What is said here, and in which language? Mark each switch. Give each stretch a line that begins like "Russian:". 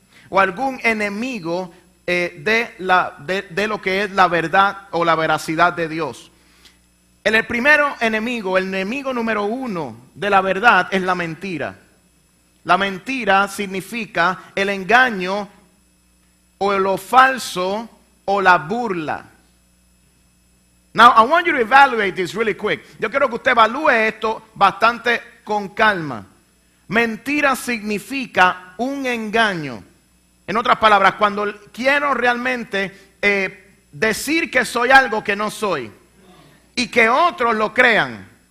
Spanish: O algún enemigo de lo que es la verdad o la veracidad de Dios. El enemigo número uno de la verdad es la mentira. La mentira significa el engaño o lo falso o la burla.
English: Now, I want you to evaluate this really quick.
Spanish: Yo quiero que usted evalúe esto bastante con calma. Mentira significa un engaño. En otras palabras, cuando quiero realmente decir que soy algo que no soy y que otros lo crean.